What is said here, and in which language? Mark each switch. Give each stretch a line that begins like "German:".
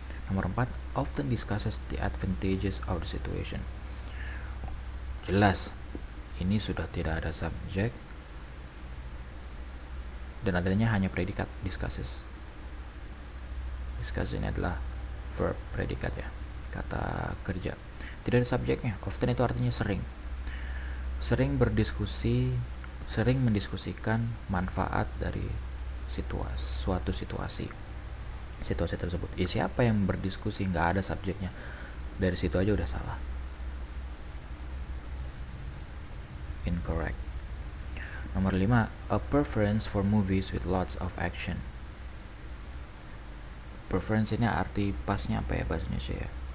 Indonesian: Nomor 4,
English: often discusses the advantages of the situation.
Indonesian: Jelas, ini sudah tidak ada subjek dan adanya hanya predikat, discusses. Discuss ini adalah verb, predikat ya, kata kerja. Tidak ada subjeknya. Often itu artinya sering. Sering mendiskusikan manfaat dari suatu situasi tersebut. Siapa yang berdiskusi? Nggak ada subjeknya. Dari situ aja udah salah.
English: Incorrect.
Indonesian: Nomor 5,
English: a preference for movies with lots of action.
Indonesian: Preference ini arti pasnya apa ya bahasa Indonesia ya?